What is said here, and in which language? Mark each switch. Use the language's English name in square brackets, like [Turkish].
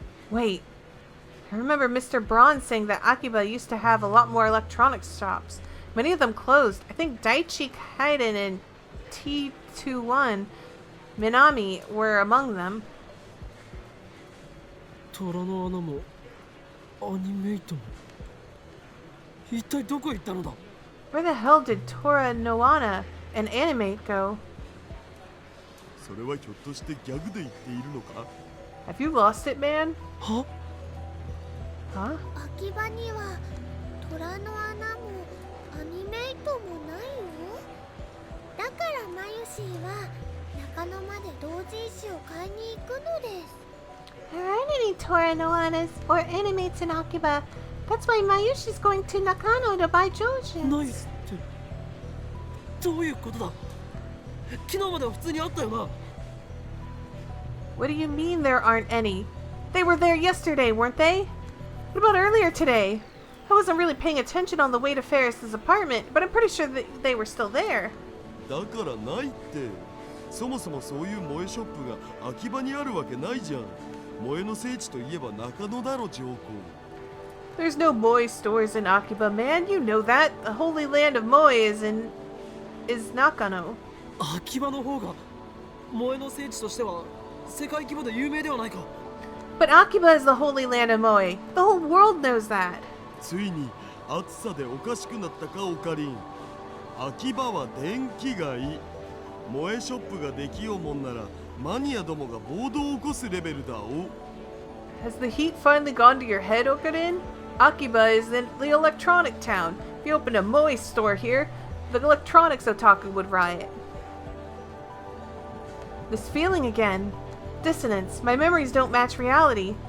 [English] Wait. I remember Mr. Braun saying that Akiba used to have a lot more electronics shops. Many of them closed. I think Daichi Kaiden and T21 Minami were among them. [Japanese] 虎の穴もアニメイトも一体どこへ行ったのだ。 [English] Where the hell did Tora Noana and Animate go? [Japanese] それはひょっとしてギャグで言っているのか？ [English] Have you lost it, man? [Japanese] は？ [English] Huh? [Japanese] 秋葉には虎の穴もアニメイトもないよ。だからマユシーは中野まで同人誌を買いに行くのです。 [English] There aren't any Tora Noanas or Animates in Akiba. That's why Mayushi's going to Nakano to buy [Japanese] ないっ [English] Jojins. [Japanese] てどういうことだ。昨日までは普通にあったよな。 [English] What do you mean there aren't any? They were there yesterday, weren't they? What about earlier today? I wasn't really paying attention on the way to Ferris's apartment, but I'm pretty sure that they were still there. [Japanese] だからないって。そもそもそういう萌えショップが秋葉にあるわけないじゃん。萌えの聖地といえば中野だろ、上皇。 [English] There's no moe stores in Akiba, man. You know that. The holy land of moe is in is Nakano. [Japanese] 秋葉の方が萌えの聖地としては世界規模で有名ではないか。 [English] But Akiba is the holy land of Moe. The whole world knows that. [Japanese] ついに暑さでおかしくなったかオカリン。秋葉は電気街。萌えショップができようもんならマニアどもが暴動を起こすレベルだお。 [English] Has the heat finally gone to your head, Okarin? Akiba is in the electronic town. If you opened a Moe store here, the electronics otaku would riot. This feeling again. Dissonance. My memories don't match reality.